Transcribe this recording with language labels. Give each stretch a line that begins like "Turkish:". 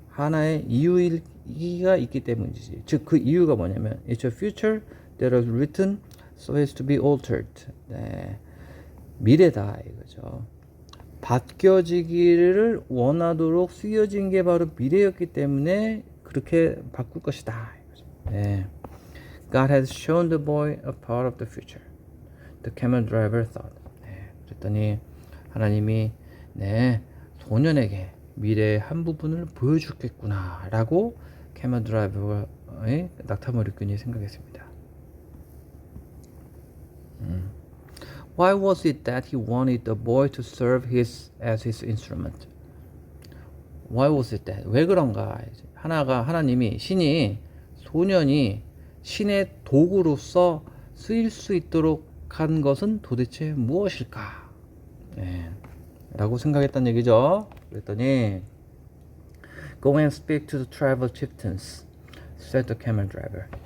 Korean: 하나의 이유가 있기 때문이지. 즉 그 이유가 뭐냐면
English: it's a future that was written so as to be altered.
Korean: 네, 미래다 이거죠. 바뀌어지기를 원하도록 쓰여진 게 바로 미래였기 때문에 그렇게 바꿀 것이다. 네.
English: God has shown the boy a part of the future. The camel driver thought.
Korean: 네, 그랬더니 하나님이 소년에게 미래의 한 부분을 보여주겠구나 라고 캐멀 드라이버의 낙타머리꾼이 생각했습니다.
English: Why was it that he wanted the boy to serve as his instrument? Why was it that?
Korean: 왜 그런가? 신이 소년이 신의 도구로서 쓰일 수 있도록 한 것은 도대체 무엇일까? 라고 생각했단 얘기죠. 그랬더니
English: Go and speak to the tribal chieftains, said the camel driver.